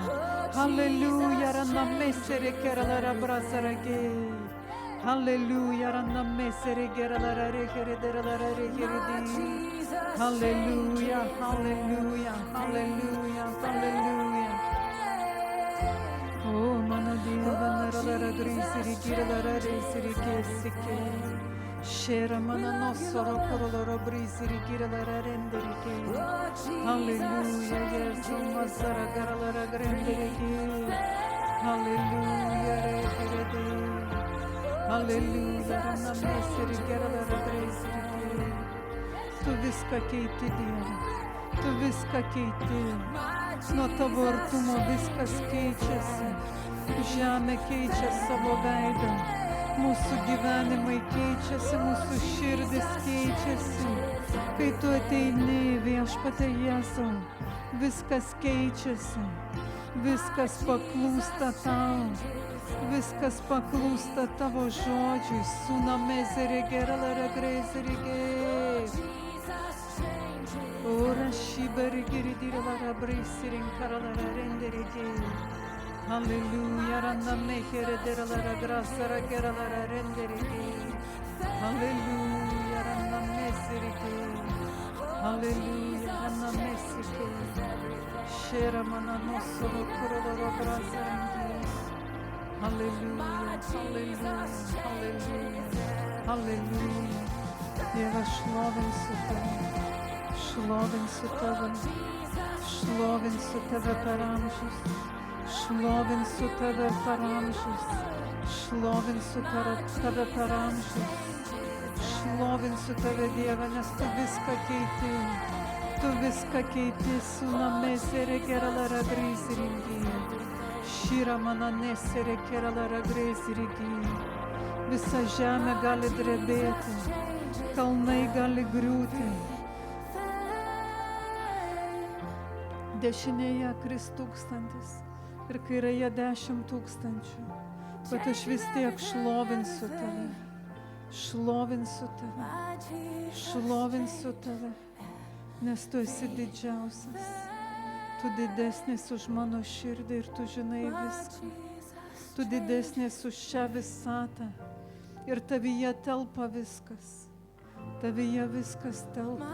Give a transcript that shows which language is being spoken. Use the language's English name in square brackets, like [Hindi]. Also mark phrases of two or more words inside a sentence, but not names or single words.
[Lithuanian] Hallelujah, ranamesere keralera brazaragi. Hallelujah, ranamesere geralera reherederalera reheredi. Hallelujah, hallelujah, hallelujah, hallelujah. Oh, mano Dieve, naralera grisiri giralera resiri kesike. Shera mana nosoro koroloro brisiri giralera renderike. Hallelujah, Yesu mazara garalera grenderike. Hallelujah, reheredi. Hallelujah, ranamesere geralera grisiri. Tu viską keiti, Dieve, tu viską keiti. Nuo tavo artumo viskas keičiasi. Žemė keičia savo veidą. Mūsų gyvenimai keičiasi, mūsų širdis keičiasi. Kai tu ateini, Viešpatie Jėzau, viskas keičiasi. Viskas paklūsta tau. Viskas paklūsta tavo žodžiui. Sunamezere geralera grizirigi. Ora shibari giridirala brisirin karalara renderigi. Hallelujah, ranna mehere derala grasara gerala renderigi. Hallelujah, ranna mesirigi. Hallelujah, ranna mesirigi. Shera mana nosoro kurala brasarangi. Hallelujah, hallelujah, hallelujah, hallelujah. Dieve, šlovinsiu tave. Šlovinsiu tave, šlovinsiu tave per amžius, šlovinsiu tave per amžius, šlovinsiu tave per amžius, šlovinsiu tave, Dieve, nes tu viską keiti, tu viską keiti, sunamesere geralera grizirigi, šira mana nesere geralera grizirigi, visa žemė gali drebėti, kalnai gali griūti. Dešinėje kris 1000 ir kairėje 10 000, bet aš vis tiek šlovinsiu tave, šlovinsiu tave, šlovinsiu tave, nes tu esi didžiausias, tu didesnis už mano širdį ir tu žinai viską, tu didesnis už šią visatą ir tavyje telpa viskas, tavyje viskas telpa.